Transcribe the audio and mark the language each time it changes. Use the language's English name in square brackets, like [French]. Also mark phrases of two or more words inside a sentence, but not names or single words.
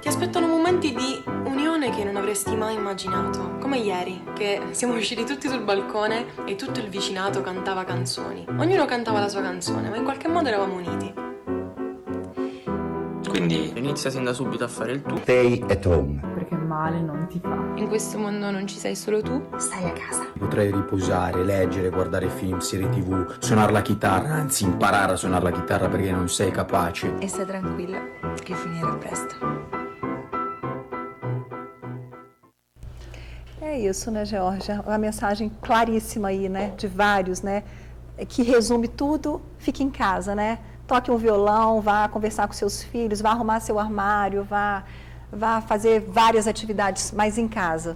[Italian] Ti aspettano momenti di unione che non avresti mai immaginato, come ieri, che siamo usciti tutti sul balcone e tutto il vicinato cantava canzoni. Ognuno cantava la sua canzone, ma in qualche modo eravamo uniti. Quindi inizia sin da subito a fare il tu. [English] Stay at home. [Italian] Perché male non ti fa. In questo mondo non ci sei solo tu. Stai a casa. Potrei riposare, leggere, guardare film, serie TV, suonare la chitarra, anzi imparare a suonare la chitarra perché non sei capace. E stai tranquilla che finirà presto. [Portuguese] É isso, né, Georgia? Uma mensagem claríssima aí, né, de vários, né, que resume tudo, fique em casa, né? Toque um violão, vá conversar com seus filhos, vá arrumar seu armário, vá fazer várias atividades, mas em casa.